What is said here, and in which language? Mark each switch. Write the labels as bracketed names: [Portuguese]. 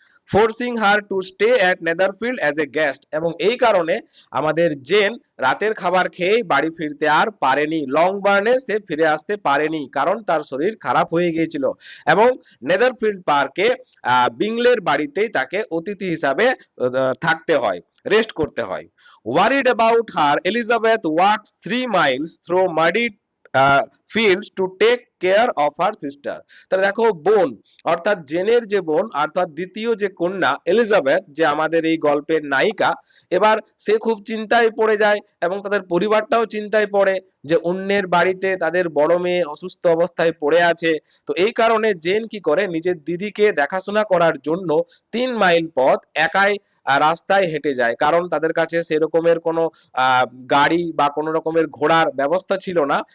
[English] forcing her to stay at Netherfield as a guest, [Bangla] এবং এই কারণে আমাদের জেন রাতের খাবার খেয়ে বাড়ি ফিরতে আর পারেনি, লংবার্নে সে ফিরে আসতে পারেনি, কারণ তার শরীর খারাপ হয়ে গিয়েছিল এবং নেদারফিল্ড পার্কে বিংলের বাড়িতেই তাকে অতিথি হিসাবে থাকতে হয়, রেস্ট করতে হয়। [English] Worried about her, Elizabeth walks 3 miles through muddy fields to take care of her sister. [Bangla] তাহলে দেখো, বোন অর্থাৎ জেনের যে বোন অর্থাৎ দ্বিতীয় যে কন্যা এলিজাবেথ, যে আমাদের এই গল্পের নায়িকা, এবার সে খুব চিন্তায় পড়ে যায় এবং তাদের পরিবারটাও চিন্তায় পড়ে যে অন্যের বাড়িতে তাদের বড় মেয়ে অসুস্থ অবস্থায় পড়ে আছে। তো এই কারণে জেন কি করে, নিজের দিদিকে দেখাশোনা করার জন্য 3 মাইল পথ একাই রাস্তায় হেঁটে যায়, কারণ তাদের কাছে সেরকমের কোনো গাড়ি বা কোনো রকমের ঘোড়ার ব্যবস্থা ছিল না।